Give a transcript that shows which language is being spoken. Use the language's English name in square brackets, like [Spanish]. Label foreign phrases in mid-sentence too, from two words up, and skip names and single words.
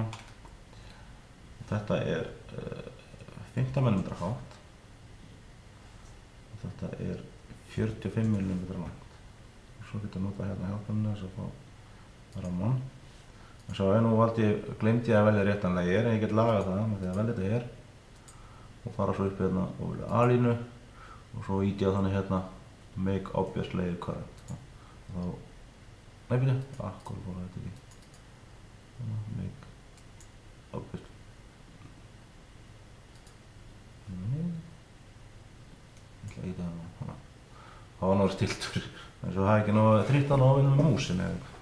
[Icelandic] Þetta er 15 mm hátt og þetta er 45 mm langt. Og svo getur ég nota hérna hjálpamina þess að fá ramman. En svo gleymdi ég að velja réttan layer en ég get lagað það með því að velja þetta hér og fara svo upp hérna og velja A-línu og svo íti ég þannig hérna [English] make obvious layer current. [Icelandic] Og þá, nei byrju, hvað fór þetta ekki? [English] Make obvious. [Icelandic] Ég ætla að íta það nú. Það var náður stiltur, en svo hafa ekki þrýtt að nóg með músin eða eitthvað.